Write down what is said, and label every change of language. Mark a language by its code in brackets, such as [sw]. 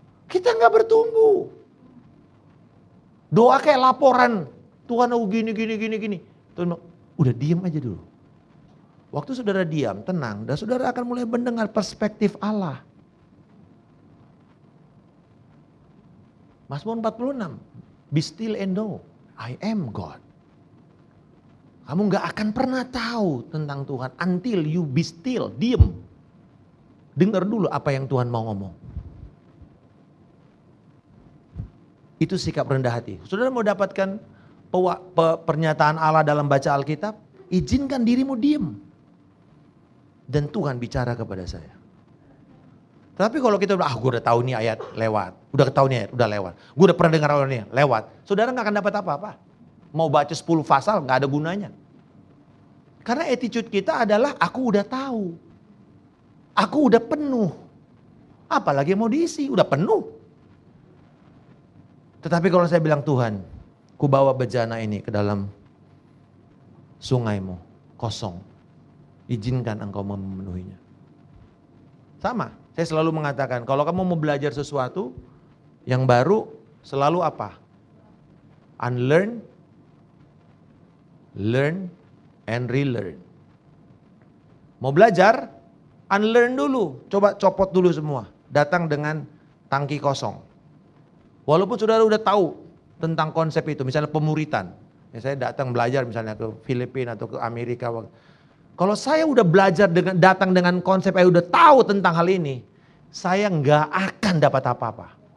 [id] Kita nggak bertumbuh. Doa kayak laporan. Tuhan aku gini. Tuhan bilang, udah diam aja dulu. Waktu saudara diam, tenang, dan saudara akan mulai mendengar perspektif Allah. [en] Mazmur 46, be still and know. I am God. [id] Kamu gak akan pernah tahu tentang Tuhan [en] until you be still, [id] diem. Dengar dulu apa yang Tuhan mau ngomong. Itu sikap rendah hati. Saudara mau dapatkan pernyataan Allah dalam baca Alkitab, izinkan dirimu diem. Dan Tuhan bicara kepada saya. Tapi kalau kita udah, gue udah tahu nih ayat lewat. Udah tahu nih ayat, udah lewat. Gue udah pernah dengar ayat ini lewat. Saudara gak akan dapat apa-apa. Mau baca 10 pasal gak ada gunanya. Karena attitude kita adalah aku udah tahu. Aku udah penuh. Apalagi mau diisi, udah penuh. Tetapi kalau saya bilang Tuhan, ku bawa bejana ini ke dalam sungaimu, kosong. Izinkan engkau memenuhinya. Sama. Saya selalu mengatakan, kalau kamu mau belajar sesuatu yang baru, selalu apa? [en] Unlearn, learn, and relearn. [id] Mau belajar, unlearn dulu. Coba copot dulu semua. Datang dengan tangki kosong. Walaupun saudara udah tahu tentang konsep itu, misalnya pemuritan. Ya, saya datang belajar misalnya ke Filipina atau ke Amerika. Kalau saya udah belajar datang dengan konsep, saya udah tahu tentang hal ini, saya nggak akan dapat apa-apa.